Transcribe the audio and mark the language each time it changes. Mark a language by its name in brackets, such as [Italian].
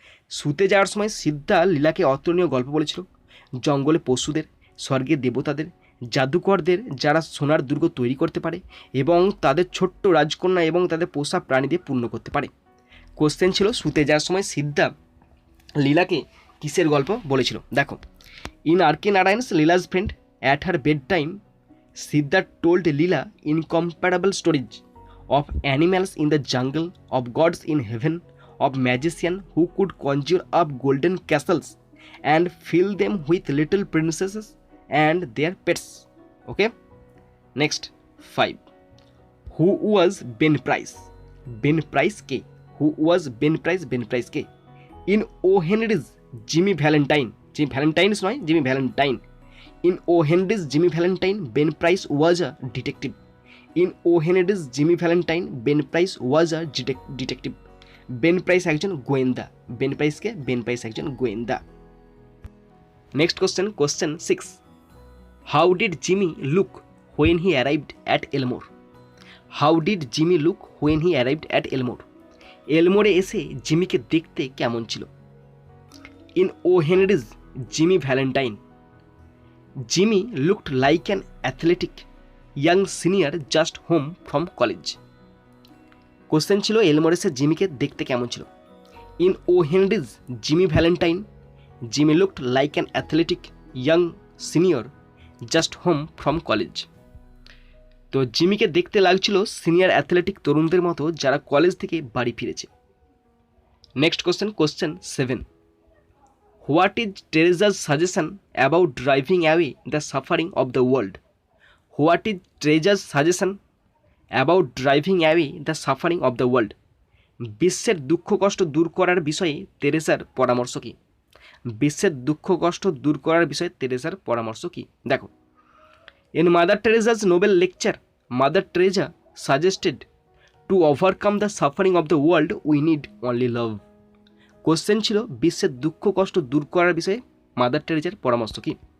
[Bangla] শুতে যাওয়ার সময় সিদ্ধা লীলাকে অতুলনীয় গল্প বলেছিল জঙ্গলে পশুদের, স্বর্গের দেবতাদের, জাদুকরদের যারা সোনার দুর্গ তৈরি করতে পারে এবং তাদের ছোট্ট রাজকন্যা এবং তাদের পোষা প্রাণী দিয়ে পূর্ণ করতে পারে। কোশ্চেন ছিল শুতে যাওয়ার সময় সিদ্ধা লীলাকে কিসের গল্প বলেছিল? [English] দেখো, in R K Narayan's Leela's friend at her bed time Siddha told Leela incomparable stories of animals in the jungle, of gods in heaven, of magicians who could conjure up golden castles and fill them with little princesses and their pets. Okay? Next, 5. Who was Ben Price? Ben Price [Bangla] ke? [English] Who was Ben Price? Ben Price [Bangla] ke? [English] In O. Henry's Jimmy Valentine. Jimmy Valentine is not Jimmy Valentine. In O. Henry's Jimmy Valentine, Ben Price was a detective. In O. Henry's Jimmy Valentine, Ben Price was a detective. [Bangla] Ben Price একজন গোয়েন্দা। Ben Price কে? Ben Price একজন গোয়েন্দা। [English] Next question, question 6. How did Jimmy look when he arrived at Elmore? How did Jimmy look when he arrived at Elmore? [Bangla] এলমোরে এসে জিমিকে দেখতে কেমন ছিল? [English] In O. Henry's Jimmy Valentine, Jimmy looked like an athletic young senior just home from college. [Bangla] Question ছিল এলমোরেসে জিমিকে দেখতে কেমন ছিল? [English] In O Henry's Jimmy Valentine, Jimmy looked like an athletic young senior just home from college. [Bangla] তো জিমিকে দেখতে লাগছিল senior athletic তরুণদের মতো যারা কলেজ থেকে বাড়ি ফিরেছে। [English] Next question, question 7. What is Teresa's suggestion about driving away the suffering of the world? What is Teresa's suggestion about driving away the suffering of the world? [Bangla] বিশ্বের দুঃখ কষ্ট দূর করার বিষয়ে তেরেসার পরামর্শ কি? বিশ্বের দুঃখ কষ্ট দূর করার বিষয়ে তেরেসার পরামর্শ কী? [English] দেখো, in Mother Teresa's Nobel lecture Mother Teresa suggested to overcome the suffering of the world we need only love. [Bangla] Question ছিল বিশ্বের দুঃখ কষ্ট দূর করার বিষয়ে মাদার টেরেসার পরামর্শ কী?